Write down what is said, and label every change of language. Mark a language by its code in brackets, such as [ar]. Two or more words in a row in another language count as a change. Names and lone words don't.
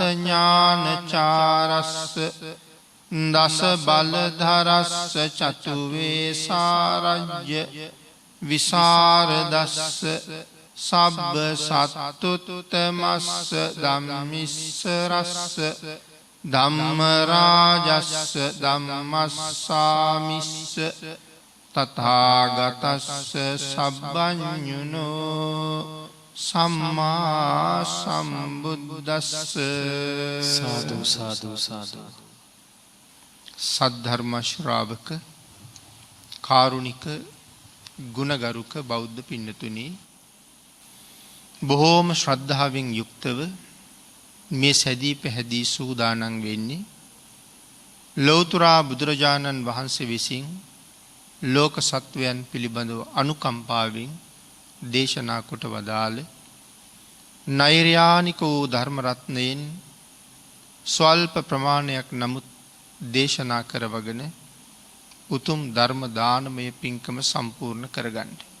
[pi] ඥානචාරස්ස දස බලධරස්ස චතුවේ සාරජ්‍ය විසරදස්ස සබ්බ සත්තුත්තමස්ස ධම්මිස්සරස්ස ධම්ම රාජස්ස ධම්මස්සාමිස්ස තථාගතස්ස සබ්බඤුනෝ සම්මා සම්බුද්දස්ස සාදු සාදු සාදු. [si] සද්ධර්ම ශ්‍රාවක කාරුණික ගුණගරුක බෞද්ධ පින්නතුනි, බොහෝම ශ්‍රද්ධාවෙන් යුක්තව මේ සැදී පැහැදී සූදානම් වෙන්නේ ලෞතුරා බුදුරජාණන් වහන්සේ විසින් ලෝක සත්වයන් පිළිබඳව අනුකම්පාවෙන් දේශනා කොට වදාළ නෛර්යානික වූ ධර්ම රත්නයෙන් ස්වල්ප ප්‍රමාණයක් නමුත් දේශනා කරවගෙන උතුම් ධර්ම දානමය පින්කම සම්පූර්ණ කරගන්න.